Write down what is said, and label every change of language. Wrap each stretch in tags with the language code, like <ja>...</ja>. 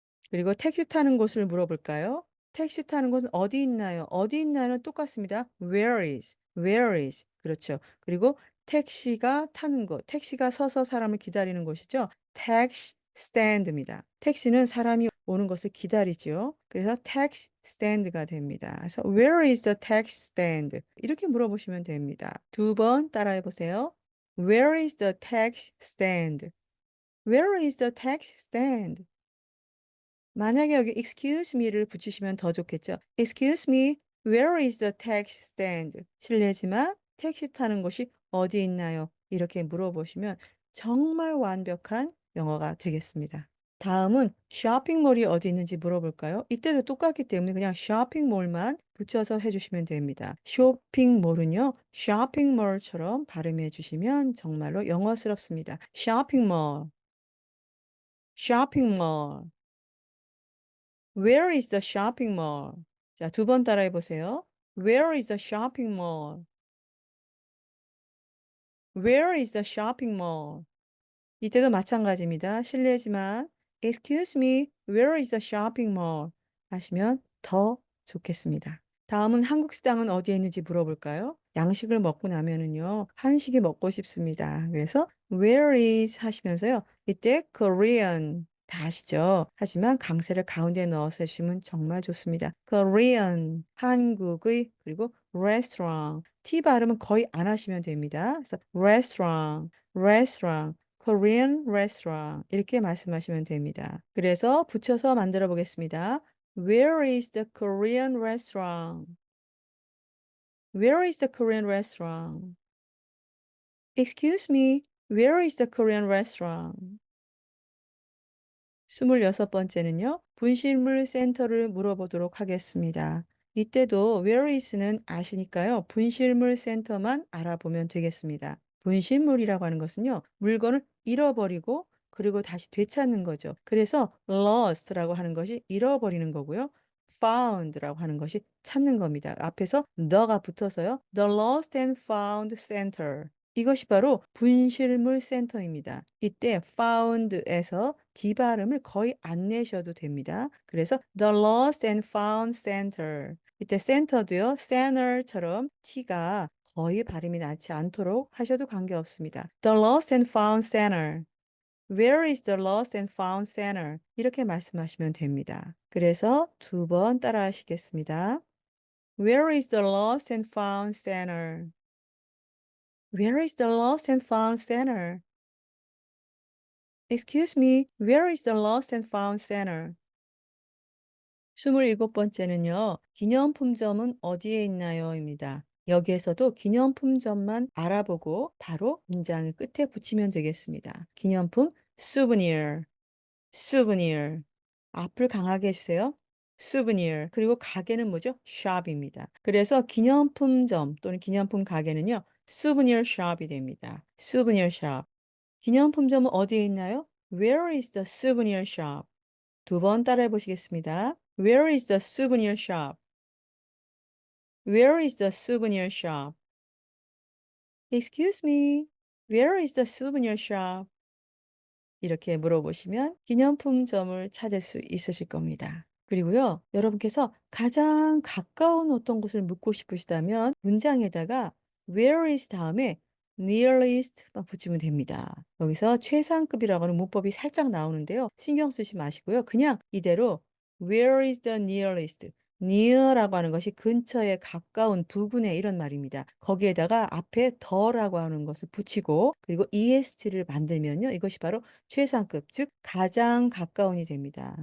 <ko>그리고 택시 타는 곳을 물어볼까요? 택시 타는 곳은 어디 있나요? 어디 있나요는 똑같습니다.</ko> <en>Where is? Where is?</en> <ko>그렇죠. 그리고 택시가 타는 곳, 택시가 서서 사람을 기다리는 곳이죠. 택시 스탠드입니다. 택시는 사람이 오는 것을 기다리죠. 그래서 택시 스탠드가 됩니다.</ko> <en>그래서 Where is the taxi stand?</en> <ko>이렇게 물어보시면 됩니다. 두 번 따라해 보세요.</ko> <en>Where is the taxi stand? Where is the taxi stand?</en> <ko>만약에 여기</ko> <en>excuse me</en> <ko>를 붙이시면 더 좋겠죠.</ko> <en>Excuse me, where is the taxi stand?</en> <ko>실례지만 택시 타는 곳이 어디 있나요? 이렇게 물어보시면 정말 완벽한 영어가 되겠습니다. 다음은 쇼핑몰이 어디 있는지 물어볼까요? 이때도 똑같기 때문에 그냥 쇼핑몰만 붙여서 해주시면 됩니다. 쇼핑몰은요, 쇼핑몰처럼 발음해 주시면 정말로 영어스럽습니다. 쇼핑몰, 쇼핑몰.</ko> <en>Where is the shopping mall?</en> <ko>자, 두 번 따라해 보세요.</ko> <en>Where is the shopping mall? Where is the shopping mall?</en> <ko>이때도 마찬가지입니다. 실례지만</ko> <en>Excuse me, where is the shopping mall?</en> <ko>하시면 더 좋겠습니다. 다음은 한국 식당은 어디에 있는지 물어볼까요? 양식을 먹고 나면은요, 한식이 먹고 싶습니다. 그래서</ko> <en>where is</en> <ko>하시면서요, 이때 Korean 다 아시죠? 하지만 강세를 가운데 넣어서 해주시면 정말 좋습니다. Korean, 한국의, 그리고 restaurant. T 발음은 거의 안 하시면 됩니다.</ko> <en>그래서 restaurant, restaurant.</en> <ko>Korean restaurant 이렇게 말씀하시면 됩니다. 그래서 붙여서 만들어 보겠습니다.</ko> <en>Where is the Korean restaurant? Where is the Korean restaurant? Excuse me, where is the Korean restaurant?</en> <ko>26번째는요. 분실물 센터를 물어보도록 하겠습니다. 이때도</ko> <en>where is</en> <ko>는 아시니까요. 분실물 센터만 알아보면 되겠습니다. 분실물이라고 하는 것은요. 물건을 잃어버리고 그리고 다시 되찾는 거죠. 그래서 lost라고 하는 것이 잃어버리는 거고요. found라고 하는 것이 찾는 겁니다. 앞에서 the가 붙어서요.</ko> <en>The Lost and Found Center.</en> <ko>이것이 바로 분실물 센터입니다. 이때 found에서 D 발음을 거의 안 내셔도 됩니다.</ko> <en>그래서 The Lost and Found Center.</en> <ko>이때 center도요, center처럼 T가 거의 발음이 나지 않도록 하셔도 관계없습니다.</ko> <en>The Lost and Found Center. Where is the Lost and Found Center?</en> <ko>이렇게 말씀하시면 됩니다. 그래서 두 번 따라 하시겠습니다.</ko> <en>Where is the Lost and Found Center? Where is the Lost and Found Center? Excuse me, where is the Lost and Found Center?</en> <ko>27번째는요, 기념품점은 어디에 있나요? 입니다. 여기에서도 기념품점만 알아보고 바로 문장의 끝에 붙이면 되겠습니다.</ko> <en>기념품, souvenir, souvenir.</en> <ko>앞을 강하게 해주세요. souvenir. 그리고 가게는 뭐죠? shop입니다. 그래서 기념품점 또는 기념품 가게는요, souvenir shop이 됩니다.</ko> <en>souvenir shop.</en> <ko>기념품점은 어디에 있나요?</ko> <en>Where is the souvenir shop?</en> <ko>두 번 따라해 보시겠습니다.</ko> <en>Where is the souvenir shop? Where is the souvenir shop? Excuse me. Where is the souvenir shop?</en> <ko>이렇게 물어보시면 기념품점을 찾을 수 있으실 겁니다. 그리고요, 여러분께서 가장 가까운 어떤 곳을 묻고 싶으시다면 문장에다가</ko> <en>where is</en> <ko>다음에 nearest만 붙이면 됩니다. 여기서 최상급이라고 하는 문법이 살짝 나오는데요. 신경 쓰지 마시고요. 그냥 이대로</ko> <en>where is the nearest?</en> <ko>near라고 하는 것이 근처에 가까운 부근에 이런 말입니다. 거기에다가 앞에 더라고 하는 것을 붙이고 그리고 est를 만들면요. 이것이 바로 최상급, 즉 가장 가까운이 됩니다.</ko>